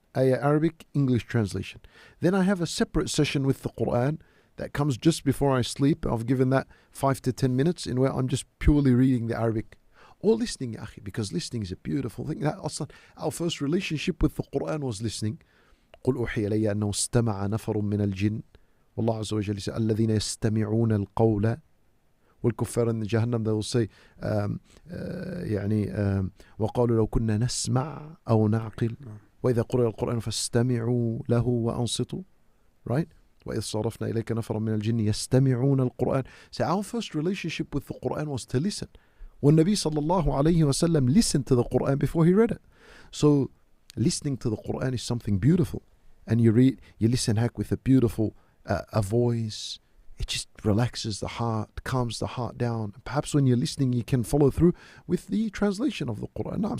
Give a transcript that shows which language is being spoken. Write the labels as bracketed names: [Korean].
[English] Ayah Arabic, English translation. Then I have a separate session with the Qur'an that comes just before I sleep. I've given that 5 to 10 minutes in where I'm just purely reading the Arabic. Or listening, ya akhi, because listening is a beautiful thing. Our first relationship with the Qur'an was listening. [Arabic] قُلْ أُوحِيَ إِلَيَّ أَنَّهُ اسْتَمَعَ نَفَرٌ مِّنَ الْجِنِّ وَاللَّهُ عَزَّ وَجَلَّ [English] said [Arabic] الَّذِينَ يَسْتَمِعُونَ الْقَوْلَ والكفار [English] in Jahannam, they will say [Arabic] وقالوا لو كنا نسمع أو نعقل وإذا قرئ القرآن فاستمعوا له وأنصتوا, [English] right? [Arabic] وإذ صرفنا إليك نفرا من الجن يستمعون القرآن. [English] So our first relationship with the Qur'an was to listen. When Nabi sallallahu alayhi wasallam listened to the Qur'an before he read it. So listening to the Qur'an is something beautiful, and you listen with a beautiful a voice. It just relaxes the heart, calms the heart down. Perhaps when you're listening, you can follow through with the translation of the Qur'an.